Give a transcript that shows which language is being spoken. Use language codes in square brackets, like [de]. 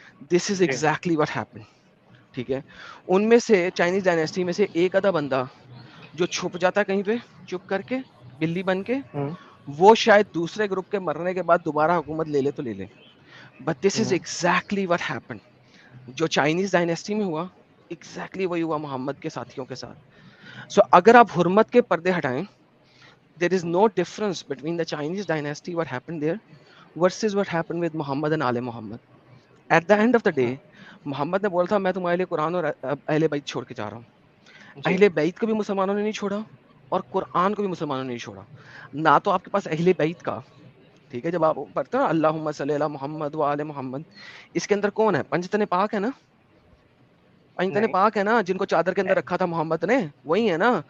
[en] This is exactly what happen. [ur] ٹھیک ہے, ان میں سے چائنیز ڈائنیسٹی میں سے ایک آدھا بندہ جو چھپ جاتا ہے کہیں پہ چپ کر کے بلی بن کے, وہ شاید دوسرے گروپ کے مرنے کے بعد دوبارہ حکومت لے لے تو لے لے. [en] But this is exactly what happen. [ur] جو چائنیز ڈائنیسٹی میں ہوا ایگزیکٹلی وہی ہوا محمد کے ساتھیوں کے ساتھ. سو اگر آپ حرمت کے پردے ہٹائیں, [en] there is no difference between the Chinese dynasty what happened there versus what happened with Muhammad and Ali Muhammad. At the end of the day, [ur] محمد نے بولا تھا میں تمہارے لیے قرآن اور اہل بیت چھوڑ کے جا رہا ہوں. اہل بیت کو بھی مسلمانوں نے نہیں چھوڑا اور قرآن کو بھی مسلمانوں نے نہیں چھوڑا. نہ تو آپ کے پاس اہل بیت کا, ٹھیک ہے, جب آپ پڑھتے ہیں [ar] اللہم صلی علی محمد و آل محمد, [ur] اس کے اندر کون ہے؟ پنجتن پاک ہے نا, پنجتن پاک ہے نا, جن کو چادر کے اندر رکھا تھا محمد نے, وہی ہے نا.